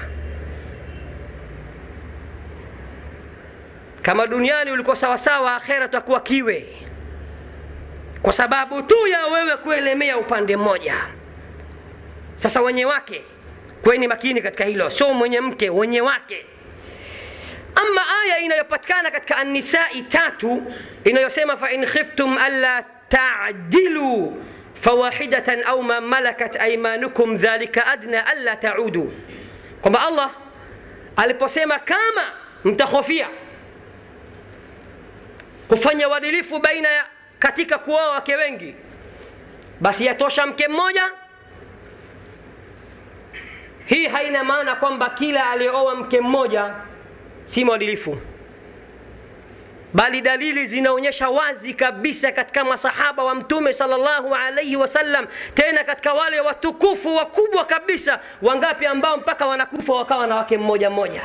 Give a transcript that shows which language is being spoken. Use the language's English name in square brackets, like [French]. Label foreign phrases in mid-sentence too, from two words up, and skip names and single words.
[Swahili] Kama duniani ulikuwa sawa sawa, akhera tutakuwa kiwe, kwa sababu tu ya wewe kuelemea upande mmoja. Sasa wenye wake, kweni makini katika hilo, sio mwenye mke, wenye wake. Ama aya inayopatikana katika An-Nisa'i 3 inayosema [Arabic] فإن خفتم ألا تعدلوا فواحدة أو ما ملكت أيمانكم ذلك أدنى ألا تعولوا, [Swahili] kwamba Allah aliposema kama mtakhofia kufanya uadilifu baina ya katika kuoa wake wengi, basi yatosha mke mmoja. Hii haina maana kwamba kila aliyeoa mke mmoja si mwadilifu, bali dalili zinaonyesha wazi kabisa katika masahaba wa Mtume [Arabic] صلى الله عليه وسلم, [Swahili] tena katika wale watukufu wakubwa kabisa, wangapi ambao mpaka wanakufa wakawa na wake mmoja mmoja.